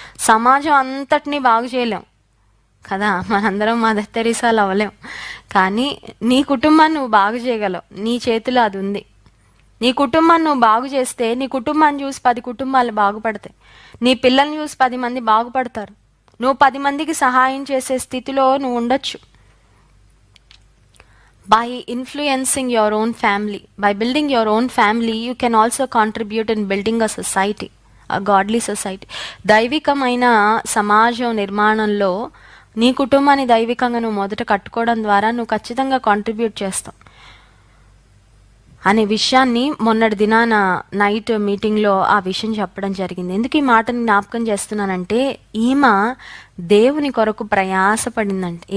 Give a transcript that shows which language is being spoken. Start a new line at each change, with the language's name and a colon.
Telugu: సమాజం అంతటినీ బాగు చేయలేం కదా, మనందరం మదర్ తెరీసాలు అవ్వలేం, కానీ నీ కుటుంబాన్ని నువ్వు బాగు చేయగలవు. నీ చేతిలో అది ఉంది. నీ కుటుంబాన్ని నువ్వు బాగు చేస్తే నీ కుటుంబాన్ని చూసి 10 కుటుంబాలు బాగుపడతాయి. నీ పిల్లల్ని చూసి 10 మంది బాగుపడతారు. నువ్వు 10 మందికి సహాయం చేసే స్థితిలో నువ్వు ఉండొచ్చు.
English: By influencing your own family, by building your own family, you can also contribute in building a society, a godly society.
Telugu: దైవికమైన సమాజం నిర్మాణంలో నీ కుటుంబాన్ని దైవికంగా నువ్వు మొదట కట్టుకోవడం ద్వారా నువ్వు ఖచ్చితంగా కాంట్రిబ్యూట్ చేస్తావు అనే విషయాన్ని మొన్నటి దినాన నైట్ మీటింగ్లో ఆ విషయం చెప్పడం జరిగింది. ఎందుకు ఈ మాటని జ్ఞాపకం చేస్తున్నానంటే, ఈమె దేవుని కొరకు ప్రయాసపడిందంటే.